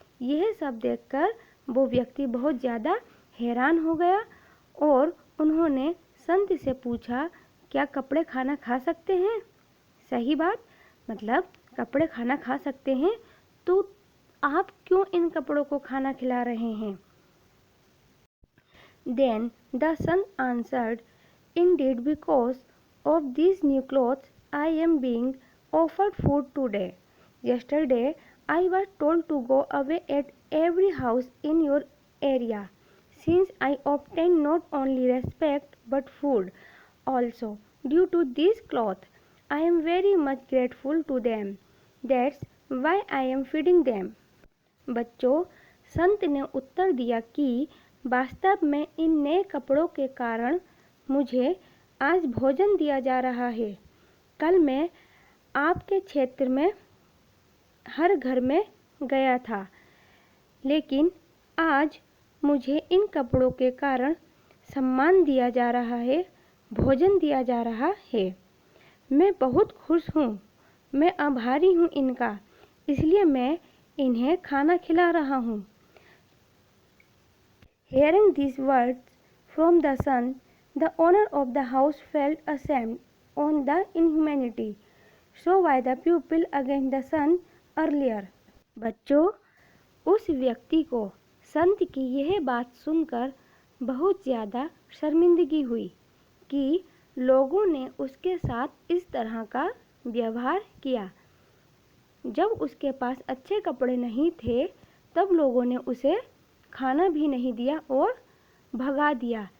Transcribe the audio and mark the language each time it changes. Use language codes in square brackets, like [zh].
[hi] यह सब देखकर वो व्यक्ति बहुत ज़्यादा हैरान हो गया और उन्होंने संत से पूछा, क्या कपड़े खाना खा सकते हैं? सही बात, मतलब कपड़े खाना खा सकते हैं, तो आप क्यों इन कपड़ों को खाना खिला रहे हैं? [en] Then the son answered, "Indeed, because of these new clothes, I am being offered food today. Yesterday, I was told to go away at every house in your area. Since I obtained not only respect but food also due to these clothes, I am very much grateful to them. That's why I am feeding them." [hi] बच्चों, संत ने उत्तर दिया कि वास्तव में इन नए कपड़ों के कारण मुझे आज भोजन दिया जा रहा है। कल मैं आपके क्षेत्र में हर घर में गया था, लेकिन आज मुझे इन कपड़ों के कारण सम्मान दिया जा रहा है, भोजन दिया जा रहा है। मैं बहुत खुश हूँ, मैं आभारी हूँ इनका, इसलिए मैं इन्हें खाना खिला रहा हूँ। [en] Hearing these words from the son, the owner of the house felt ashamed on the inhumanity shown by the pupil against the son earlier. [hi] बच्चों, उस व्यक्ति को संत की यह बात सुनकर बहुत ज़्यादा शर्मिंदगी हुई कि लोगों ने उसके साथ इस तरह का व्यवहार किया। जब उसके पास अच्छे कपड़े नहीं थे, तब लोगों ने उसे खाना भी नहीं दिया और भगा दिया।